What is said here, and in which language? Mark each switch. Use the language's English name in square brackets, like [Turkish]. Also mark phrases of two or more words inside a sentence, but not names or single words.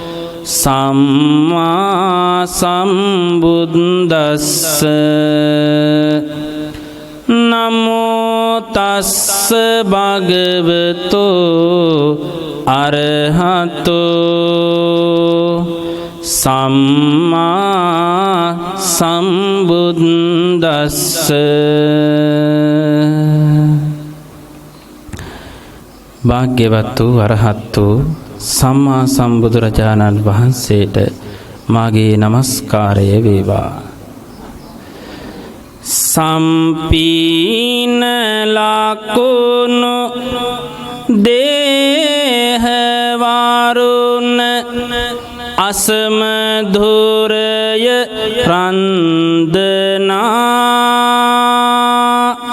[Pali] සම්මා සම්බුද්දස්ස නමෝ තස්ස භගවතු අරහතෝ සම්මා සම්බුද්දස්ස [Sinhala] භාග්‍යවත් වූ අරහත් වූ සම්මා සම්බුදුරජාණන් වහන්සේට මාගේ නමස්කාරය වේවා. සම්පීන ලකුණු දේහ වරුණ අසමධුරය රන්දනා